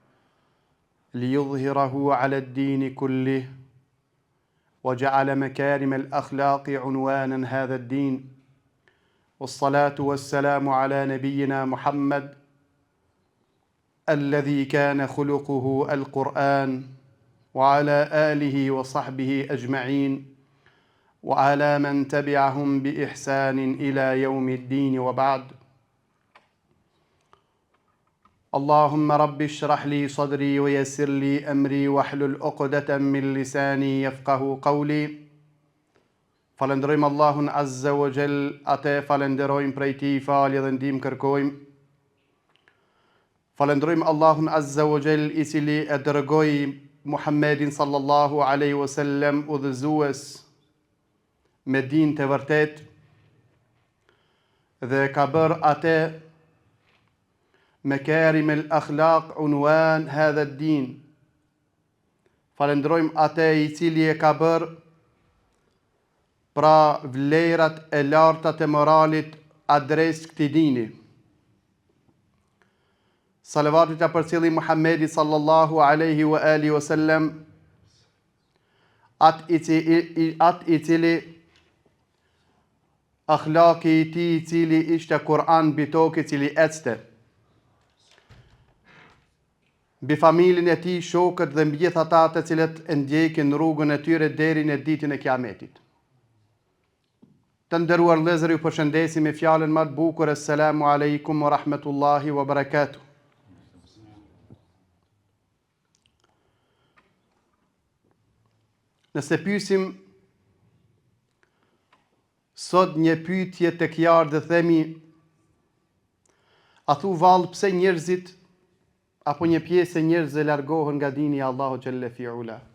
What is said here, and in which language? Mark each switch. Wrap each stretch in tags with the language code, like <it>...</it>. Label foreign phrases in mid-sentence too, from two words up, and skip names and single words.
<ar>ليظهره على الدين كله وجعل مكارم الأخلاق عنوانا هذا الدين والصلاة والسلام على نبينا محمد الذي كان خلقه القرآن وعلى آله وصحبه أجمعين وعلى من تبعهم بإحسان إلى يوم الدين وبعد اللهم رب اشرح لي صدري ويسر لي أمري واحلل عقدة من لساني يفقه قولي</ar> <sq>Falëndrojmë Allahun</sq> <ar>عز وجل,</ar> <sq>atë falenderojmë prej tij falje dhe ndihmë kërkojmë. Falëndrojmë Allahun</sq> <ar>عز وجل,</ar> <sq>i cili e dërgoi Muhammedin</sq> <ar>صلى الله عليه وسلم</ar> <sq>udhëzues me din të vërtet dhe ka bërë atë</sq> <ar>مكارم الأخلاق عنوان هذا الدين.</ar> <sq>Falëndrojmë atë i cili e ka bërë pra vlerat e larta të moralit adres këtij dini. Salavatit të përcjelli Muhammedi</sq> <ar>صلى الله عليه وآله وسلم,</ar> <sq>atë i cili akhlaki i tij i cili ishte Kur'an mbi tokë, i cili ecte mbi familjen e tij, shokët dhe mbi gjithë ata të cilët e ndjekin rrugën e tyre deri në ditën e Kiametit. Të nderuar vëllezër, ju përshëndesim me fjalën më të bukur,</sq> <ar>السلام عليكم ورحمة الله وبركاته.</ar> <sq>Nëse pyesim sot një pyetje tek jarë dhe themi, a thu vallë pse njerëzit apo një pjesë e njerëzve largohen nga dini i Allahu xhalla fi'ula?</sq>